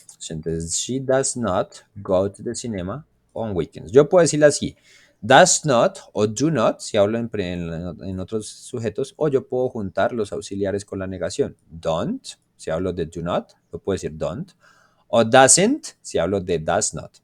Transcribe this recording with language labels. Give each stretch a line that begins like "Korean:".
Spanish: Entonces,
English: she does not go to the cinema on weekends.
Spanish: Yo puedo decirle así, does not o do not, si hablo en otros sujetos, o yo puedo juntar los auxiliares con la negación. Don't, si hablo de do not, yo puedo decir don't. O doesn't, si hablo de does not.